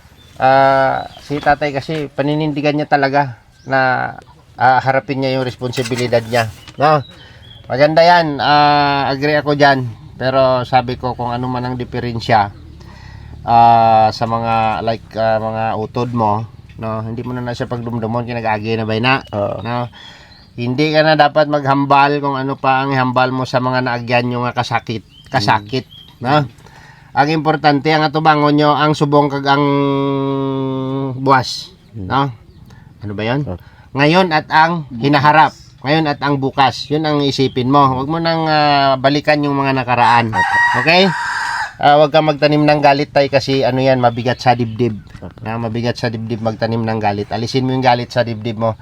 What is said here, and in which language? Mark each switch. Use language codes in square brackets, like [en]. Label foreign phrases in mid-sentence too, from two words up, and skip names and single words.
[tl] Si tatay kasi paninindigan niya talaga na harapin niya yung responsibilidad niya, no? Maganda 'yan. Agree ako diyan. Pero sabi ko kung ano man ang diferensya sa mga mga utod mo, no, hindi mo na siya [hil] pagdumdumon kinag-agi na bay na. No. [tl] Hindi ka na dapat [hil] maghambal kung ano pa ang ihambal mo sa mga naagyan nyo nga kasakit, no. Ang importante ang atubangon nyo ang subong kag ang buwas, no. [tl] Ano ba 'yon? Ngayon at ang hinaharap. Ngayon at ang bukas, yun ang isipin mo. Huwag mo nang balikan yung mga nakaraan. Okay? Huwag kang magtanim ng galit tay kasi ano yan, mabigat sa dibdib. Mabigat sa dibdib magtanim ng galit. Alisin mo yung galit sa dibdib mo.